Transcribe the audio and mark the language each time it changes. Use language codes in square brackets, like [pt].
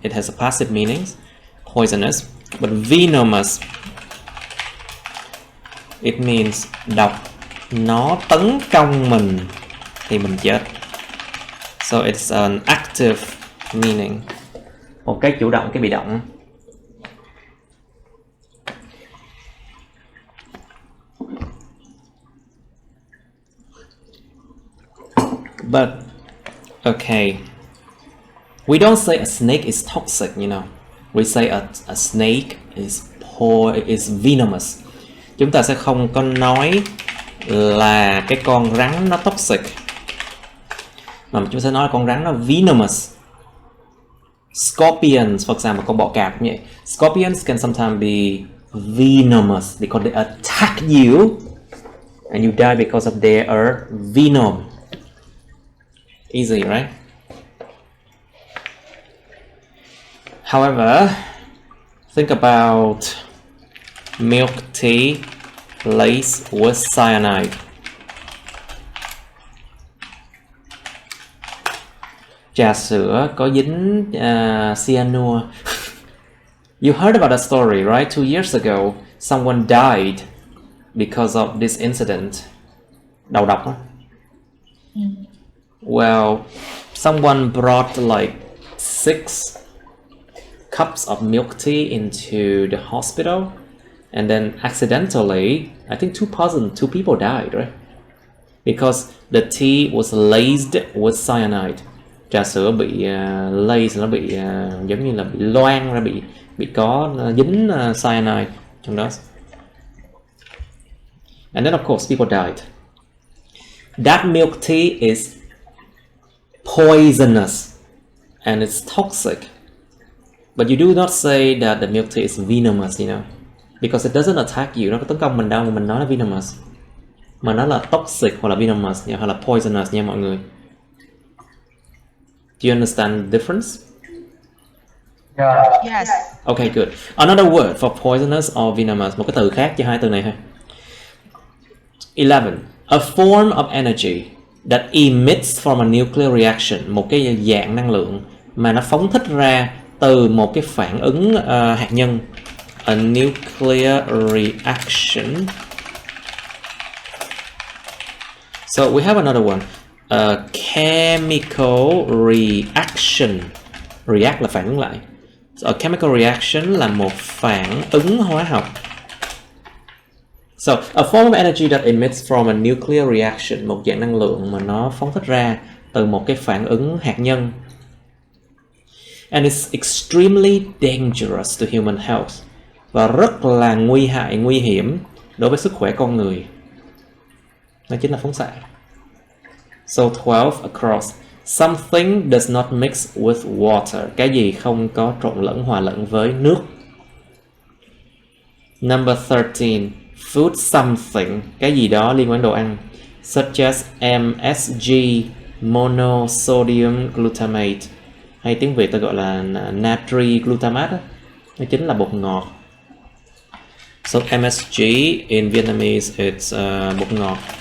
[en] It has a passive meaning, poisonous. But venomous, it means [vi] độc. Nó tấn công mình thì mình chết. [en] So it's an active meaning. [vi] Một cái chủ động, cái bị động. [en] But okay, we don't say a snake is toxic, you know. We say a snake is venomous. [vi] Chúng ta sẽ không có nói là cái con rắn nó toxic, mà chúng ta sẽ nói là con rắn nó venomous. [en] Scorpions, for example, [vi] con bọ cạp cũng vậy. [en] Scorpions can sometimes be venomous because they attack you and you die because of their venom. Easy, right? However, think about milk tea laced with cyanide. [vi] Trà sữa có dính cyanua. [en] You heard about that story, right? 2 years ago, someone died because of this incident. [vi] Đầu độc á. [en] Well, someone brought like 6 cups of milk tea into the hospital, and then accidentally, I think two people died, right? Because the tea was laced with cyanide. [vi] Trà sữa bị laced, nó bị giống như là bị loang ra, bị có dính cyanide trong đó. [en] And then of course people died. That milk tea is poisonous and it's toxic. But you do not say that the milk tea is venomous, you know, because it doesn't attack you. [vi] Nó có tấn công mình đâu mà mình nói là venomous, mà nó là toxic hoặc là venomous hoặc là poisonous nha mọi người. [en] Do you understand the difference? Yeah. Yes. Okay, good. Another word for poisonous or venomous, [vi] một cái từ khác cho hai từ này ha. 11. [en] A form of energy that emits from a nuclear reaction, [vi] một cái dạng năng lượng mà nó phóng thích ra từ một cái phản ứng hạt nhân. [en] A nuclear reaction. So we have another one. A chemical reaction. React [vi] là phản ứng lại. [en] So a chemical reaction [vi] là một phản ứng hóa học. [en] So a form of energy that emits from a nuclear reaction, [vi] một dạng năng lượng mà nó phóng thích ra từ một cái phản ứng hạt nhân. [en] And it's extremely dangerous to human health. [vi] Và rất là nguy hiểm đối với sức khỏe con người. Đó chính là phóng xạ. [en] So 12 across. Something does not mix with water. [vi] Cái gì không có trộn lẫn, hòa lẫn với nước. [en] Number 13. Food something. [vi] Cái gì đó liên quan đến đồ ăn. [en] Such as MSG, monosodium glutamate. [vi] Hay tiếng Việt ta gọi là natri glutamate. Nó chính là bột ngọt. [en] So MSG in Vietnamese it's bột ngọt.